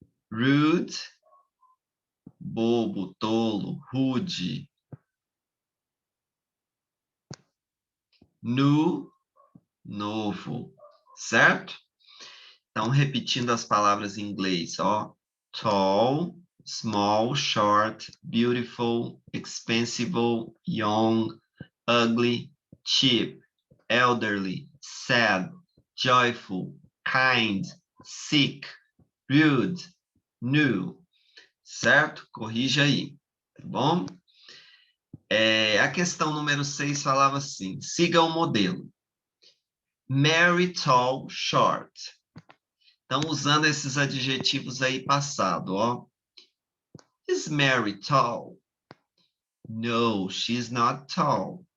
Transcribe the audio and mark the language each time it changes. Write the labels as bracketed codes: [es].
[pt] Rude, bobo, tolo, rude. New, novo, certo? Então, repetindo as palavras em inglês, ó. [en] Tall, small, short, beautiful, expensive, young, ugly, cheap, elderly, sad, joyful, kind, sick, rude, new, certo? [pt] Corrija aí, tá bom? A questão número 6 falava assim, siga o modelo. Mary, tall, short. Então, usando esses adjetivos aí passado, ó. [en] Is Mary tall? No, she's not tall.